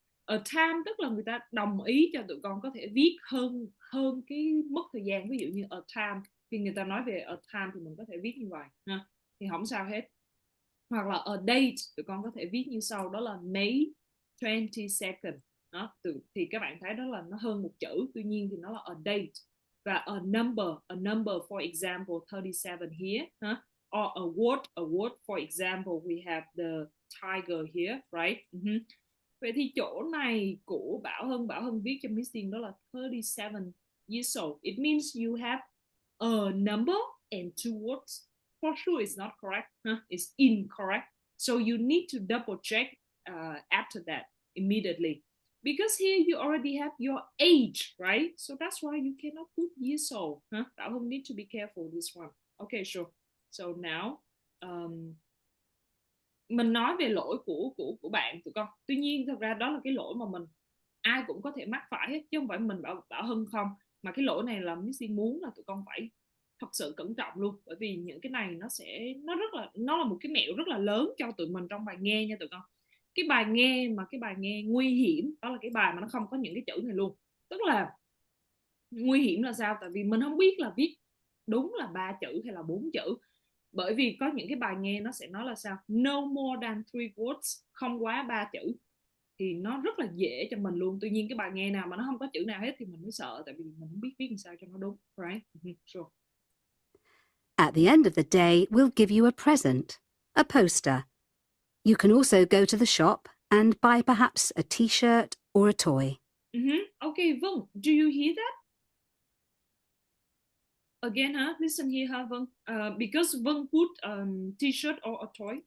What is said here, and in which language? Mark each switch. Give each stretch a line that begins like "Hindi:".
Vietnamese: A time tức là người ta đồng ý cho tụi con có thể viết hơn cái mức thời gian. Ví dụ như a time, khi người ta nói về a time thì mình có thể viết như vậy ha, thì không sao hết. Hoặc là a date, tụi con có thể viết như sau, đó là May 22nd. Đó, thì các bạn thấy đó là nó hơn một chữ, tuy nhiên thì nó là a date. Và
English: a number for example 37 here, or a word for example we have the tiger here, right?
Vietnamese: Vậy thì chỗ này của Bảo Hưng viết cho Missing đó là 37 years old.
English: It means you have a number and 2 words. for sure it's not correct. It's incorrect. So you need to double check after that immediately. Because here you already have your age, right? So that's why you cannot put years old. Đạo Hưng need to be careful this one. Okay, sure. So now,
Vietnamese: mình nói về lỗi của bạn tụi con. Tuy nhiên thật ra đó là cái lỗi mà ai cũng có thể mắc phải hết, chứ không phải mình Bảo Hưng không. Mà cái lỗi này là Missy muốn là tụi con phải thật sự cẩn trọng luôn, bởi vì những cái này nó là một cái mẹo rất là lớn cho tụi mình trong bài nghe nha tụi con. Cái bài nghe nguy hiểm đó là cái bài mà nó không có những cái chữ này luôn. Tức là nguy hiểm là sao? Tại vì mình không biết là viết đúng là 3 chữ hay là 4 chữ. Bởi vì có những cái bài nghe nó sẽ nói là sao?
English: No more than 3 words,
Vietnamese: không quá 3 chữ. Thì nó rất là dễ cho mình luôn. Tuy nhiên cái bài nghe nào mà nó không có chữ nào hết thì mình mới sợ, tại vì mình không biết viết làm sao cho nó đúng.
English: Right? Sure. At the end of the day, we'll give you a present, a poster. You can also go to the shop and buy perhaps a t-shirt or a toy. Okay, Vân, do you hear that? Again, listen here, Vân. Because Vân put t-shirt or a toy.